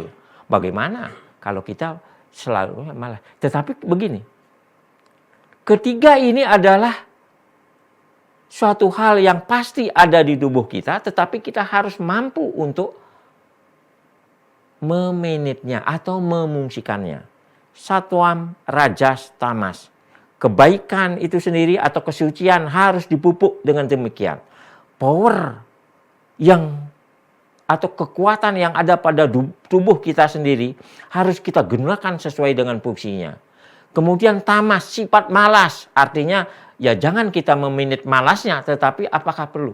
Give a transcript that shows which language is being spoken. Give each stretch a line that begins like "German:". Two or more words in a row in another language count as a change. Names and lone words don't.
Indonesian: Bagaimana kalau kita selalu malas? Tetapi begini, ketiga ini adalah suatu hal yang pasti ada di tubuh kita, tetapi kita harus mampu untuk memanagenya atau memungsikannya.
Sanskrit: Satwam, rajas, tamas.
Indonesian: Kebaikan itu sendiri atau kesucian harus dipupuk dengan demikian. Power yang atau kekuatan yang ada pada tubuh kita sendiri harus kita gunakan sesuai dengan fungsinya. Kemudian tamas, sifat malas, artinya ya jangan kita meminit malasnya, tetapi apakah perlu?